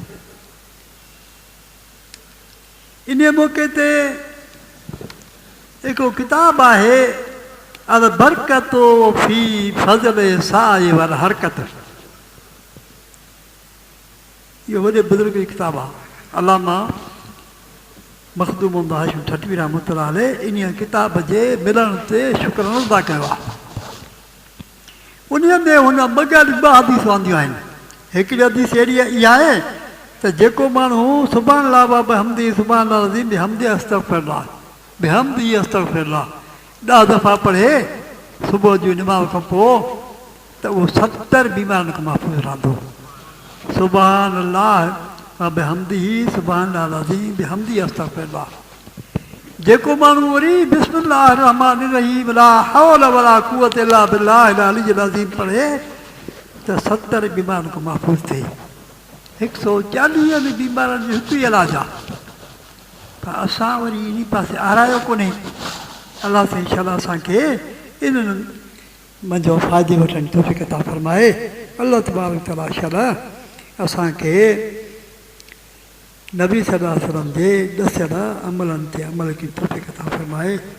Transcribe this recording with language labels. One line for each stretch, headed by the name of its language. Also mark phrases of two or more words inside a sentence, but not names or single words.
Sindhi: इन मौक़े ते हिकिड़ो किताबु आहे अल बरकतो फी फज़ल साए वाल हरकत इहो वॾे बुज़ुर्ग जी किताबु आहे अलामा मखदूम मोहम्मद हाशिम ठटवी
Arabic: رحمة الله عليه
Sindhi: इन किताब जे मिलण ते शुक्रानो अदा कयो आहे उन में हुन ॿ हदीसूं आंदियूं आहिनि हिकिड़ी हदीस अहिड़ी इहा आहे त जेको माण्हू
Arabic: سبحان الله وبحمده سبحان الله عظيم بحمده أستغفر الله بحمده أستغفر الله
Sindhi: 10 दफ़ा पढ़े सुबुह जी निमाज़ खां पोइ त उहो 70 बीमारियुनि खां महफ़ूज़ रहंदो
Arabic: سبحان الله وبحمده سبحان الله عظيم بحمده अस्तग़फिरुल्लाह
Sindhi: जेको माण्हू वरी
Arabic: بسم الله رحمن رحيم لا حول ولا قوة إلا بالله العلي العظيم पढ़े
Sindhi: त 70 बीमारियुनि खां महफ़ूज़ थिए 140 बीमारियुनि जो हिकु ई इलाजु आहे पर असां वरी इन पासे आरायो कोन्हे अलाह सां इंशाअल्लाह असांखे इन्हनि मुंहिंजो फ़ाइदे वठण जी तौफ़ीक़ अता फ़रमाए
Arabic: الله تبارك تعالى
Sindhi: इंशाअल्लाह असांखे नबी
Arabic: صلى الله عليه وسلم
Sindhi: जे ॾसियल अमलनि ते अमल की तौफ़ीक़ अता फ़रमाए